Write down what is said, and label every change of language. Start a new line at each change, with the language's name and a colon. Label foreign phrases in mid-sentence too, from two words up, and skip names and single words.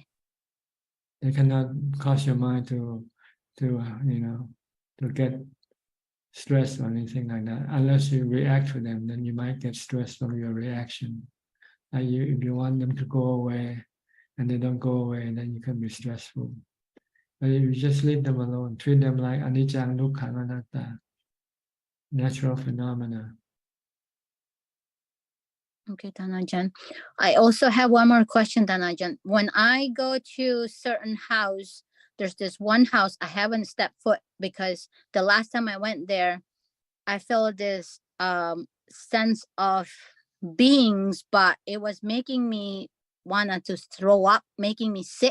English: They cannot cause your mind to get stressed or anything like that. Unless you react to them, then you might get stressed from your reaction. If you want them to go away and they don't go away, then you can be stressful. But if you just leave them alone, treat them like
Pali: anicca, dukkha, anatta,
English: natural phenomena. Okay, Tanajan. I also have one more question, Tanajan. When I go to certain house, there's this one house I haven't stepped foot because the last time I went there, I felt this sense of beings, but it was making me wanna to throw up, making me sick.